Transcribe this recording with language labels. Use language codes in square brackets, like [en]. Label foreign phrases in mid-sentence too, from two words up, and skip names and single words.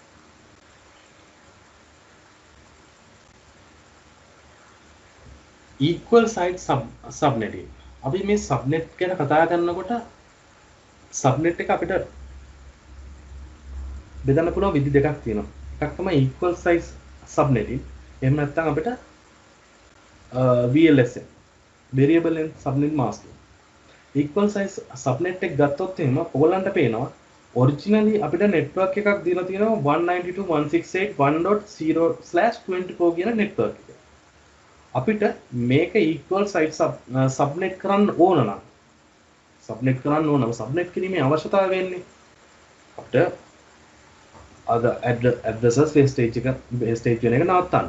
[en] equal site subnetting. [si] අපි මේ subnet ගැන කතා කරනකොට subnet එක අපිට බෙදන්න පුළුවන් විදි දෙකක් තියෙනවා. එකක් තමයි [en] equal size subnetting. [si] එහෙම නැත්නම් අපිට [en] VLSM variable length subnet masking. equal size subnet [si] එක ගත්තොත් එහෙම ඔයගලන්ට පේනවා ඔරිජිනලි අපිට network එකක් දීලා තියෙනවා 192.168.1.0/24 කියන network එක. අපිට මේක [en] equal site subnet [si] කරන්න ඕන නම් subnet කිරීමේ අවශ්‍යතාවය වෙන්නේ අපිට අද [en] addresses wastage [si] වෙන එක නවත්තන්න.